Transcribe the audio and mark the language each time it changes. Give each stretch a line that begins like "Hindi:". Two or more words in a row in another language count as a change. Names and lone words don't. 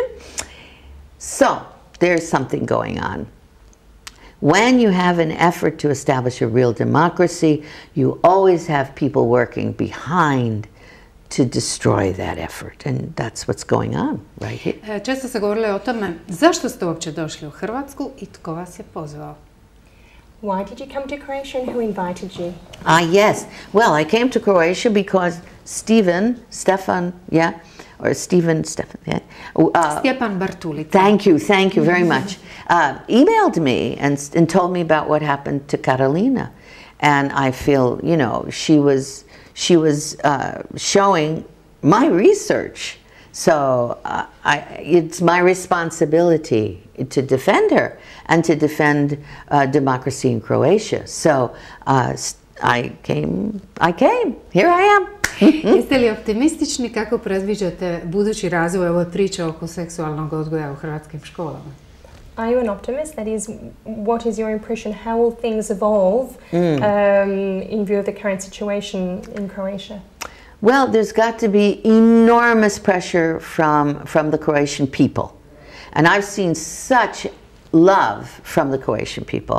English: So, there's something going on. When you have an effort to establish a real democracy, you always have people working behind to destroy that effort. And that's what's going on right here.
Croatian: Često se govorilo o tome zašto ste uopće došli u Hrvatsku i tko vas je pozvao?
English: Why did you come to Croatia and who invited you? Yes. Well, I came to Croatia because Stefan, yeah? Stefan, yeah? Stjepan Bartulica. Thank you very much. Emailed me and told me about what happened to Karolina. And I feel, she was showing my research. So it's my responsibility to defend her and to defend democracy in Croatia. So I came. Here I am.
Croatian: Jeste li optimistični kako predviđate budući razvoj ove priče oko seksualnog odgoja u hrvatskim školama?
English: Are you an optimist? That is, what is your impression? How will things evolve in view of the current situation in Croatia? Well, there's got to be enormous pressure from the Croatian people. And I've seen such love from the Croatian people.